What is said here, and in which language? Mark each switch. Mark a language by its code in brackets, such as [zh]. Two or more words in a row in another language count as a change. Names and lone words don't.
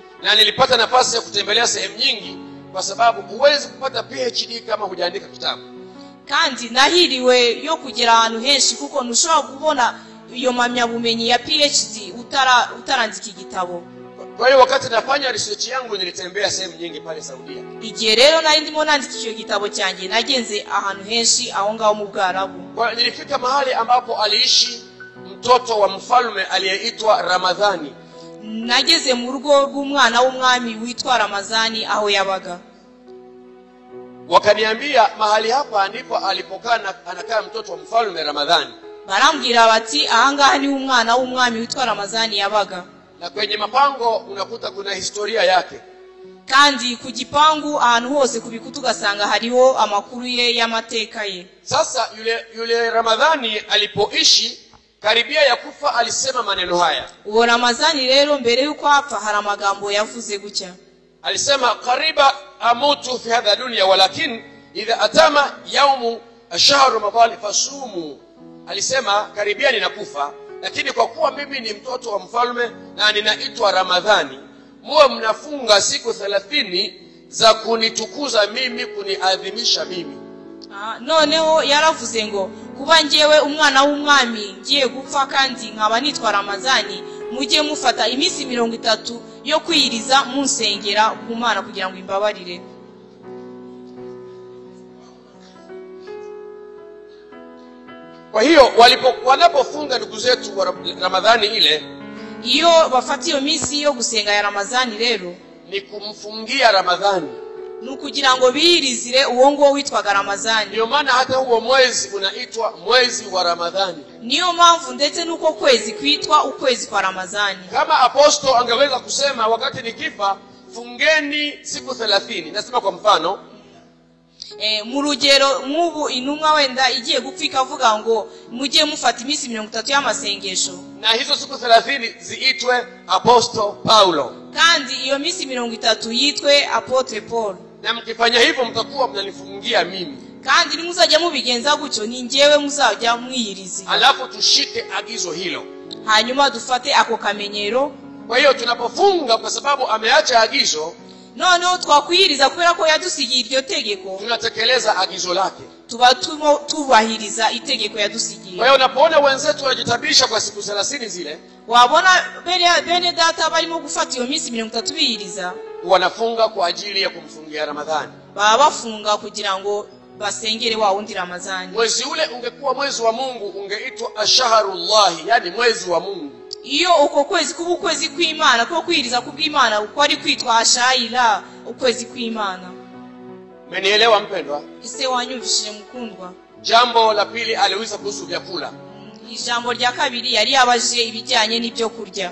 [sw] Na nilipata nafasi ya kutembelea sehemu nyingi, kwa sababu huwezi kupata PhD kama hujaandika kitabu. [rw] Kandi nahiriwe yo kugera ahantu henshi, kuko ntushobora kubona iyo mpamyabumenyi ya PhD utarandika igitabo. [sw] Kwa hiyo wakati nafanya research yangu nilitembea sehemu nyingi pale Saudia. [rw] Igihe rero nari ndimo nandika icyo gitabo cyanjye, nagenze ahantu henshi aho ngaho mu Bwarabu. [sw] Kwa nilifika mahali ambapo aliishi mtoto wa mfalme aliyeitwa Ramadhani. [rw] Nageze mu rugo rw'umwana w'umwami witwa Ramadhani aho yabaga. [sw] Wakaniambia mahali hapa ndipo alipokaa anakaa mtoto wa mfalme Ramadhani. [rw] Barambwira bati ahangaha ni umwana w'umwami witwa Ramadhani yabaga. [sw] Na kwenye mapango unakuta kuna historia yake. [rw] Kandi ku gipangu ahantu hose kubikuta ugasanga hariho amakuru ye y'amateka ye. [sw] Sasa yule Ramadhani alipoishi karibia ya kufa alisema maneno haya. [rw] Uwo Ramadhani rero mbere yuko apfa hari amagambo yavuze gutya. [ar] Alisema, قريبا أموت في هذه الدنيا ولكن إذا أتم يوم شهر رمضان فصوموا. [sw] Alisema karibia ninakufa, lakini kwa kuwa mimi ni mtoto wa mfalme na ninaitwa Ramadhani, muwe mnafunga siku 30 za kunitukuza mimi, kuniadhimisha mimi. [rw] Noneho yaravuze ngo kuba ngewe umwana w'umwami ngiye gupfa kandi nkaba nitwa Ramadhani, mujye mufata iminsi 30 yo kwiyiriza munsengera ku Mana kugira ngo imbabarire. [sw] Kwa hiyo wanapofunga ndugu zetu wa Ramadhani ile, [rw] iyo bafata iyo minsi yo gusenga ya Ramadhani rero [sw] ni kumfungia Ramadhani, [rw] nukugira ngo biyirizire uwo ngo witwaga Ramadhani. [sw] Ndio maana hata huo mwezi unaitwa mwezi wa Ramadhani. [rw] Niyo mpamvu ndetse nuko kwezi kwitwa ukwezi kwa Ramadhani. [sw] Kama apostol angeweza kusema wakati nikifa fungeni siku 30, nasema kwa mfano [rw] mu rugero nk'ubu intumwa wenda igiye gupfika avuga ngo mujye mufata iminsi 30 y'amasengesho, [sw] na hizo siku 30 ziitwe apostol Paulo, [rw] kandi iyo minsi 30 yitwe apotre Paul. [sw] Na mkifanya hivyo mtakuwa mnanifungia mimi, [rw] kandi nimuzajya mubigenza gutyo ni njyewe muzajya mwiyiriza. [sw] Alafu tushike agizo hilo, [rw] hanyuma dufate ako kamenyero. [sw] Kwa hiyo tunapofunga kwa sababu ameacha agizo, [rw] noneho twakwiyiriza kubera ko yadusigiye iryo tegeko, [sw] tunatekeleza agizo lake, [rw] tuba tubahiriza itegeko yadusigiye. [sw] Kwa hiyo unapoona wenzetu wajitabisha kwa siku 30 zile, [rw] wabona bene data barimo gufata iyo minsi 30 biyiriza, [sw] wanafunga kwa ajili ya kumfungia Ramadhani. [rw] Baba bafunga kugira ngo basengere wa wundi Ramadhani. [sw] Mwezi ule ungekuwa mwezi wa Mungu, ungeitwa ashaharullah, yani mwezi wa Mungu. [rw] Iyo uko kwezi kuba ukwezi kw'Imana, ko kwiriza kubw'Imana uko ari kwitwa ashaira, ukwezi kw'Imana. [sw] Mmenielewa mpendwa? [rw] Ese wanyumvishije mukundwa? [sw] Jambo la pili aliuliza kuhusu vyakula. [rw] Ijambo rya kabiri yari yabaje ibijyanye n'ibyo kurya.